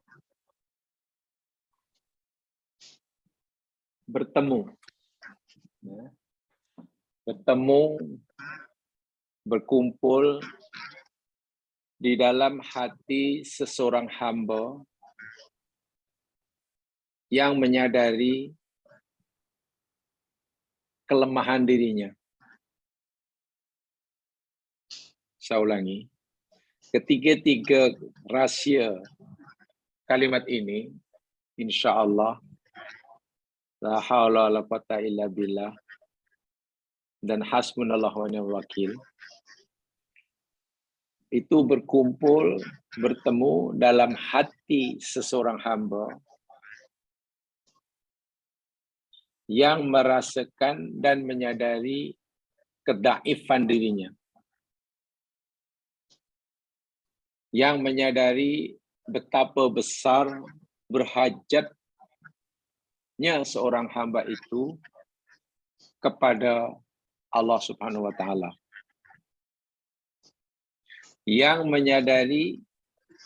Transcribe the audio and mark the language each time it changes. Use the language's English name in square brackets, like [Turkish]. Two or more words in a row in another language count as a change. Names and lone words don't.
[Malay] bertemu, berkumpul di dalam hati seseorang hamba yang menyadari kelemahan dirinya. Saya ulangi, ketiga-tiga rahsia kalimat ini, [Arabic] إن شاء الله, لا حول ولا قوة إلا بالله, dan حسبنا الله ونعم الوكيل, [Malay] itu berkumpul, bertemu dalam hati seseorang hamba yang merasakan dan menyadari kedaifan dirinya, yang menyadari betapa besar berhajatnya seorang hamba itu kepada Allah [Arabic] سبحانه وتعالى, [Malay] yang menyadari